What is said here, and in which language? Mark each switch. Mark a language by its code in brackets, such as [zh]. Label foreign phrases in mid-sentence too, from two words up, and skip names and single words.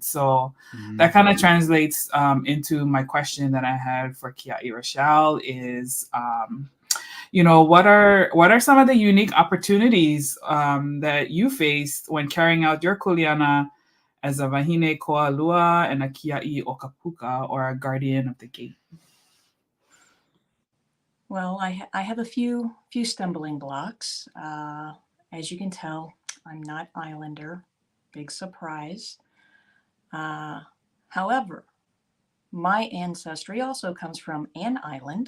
[en] So that kind of translates into my question that I had for Kia'i Rachelle is, what are some of the unique opportunities that you faced when carrying out your kuleana as a [haw] wahine koa lua [en] and a [haw] kia'i o kapuka, [en] or a guardian of the gate? Well, I have a few stumbling blocks. As you can tell, I'm not Islander. Big surprise. However, my ancestry also comes from an island.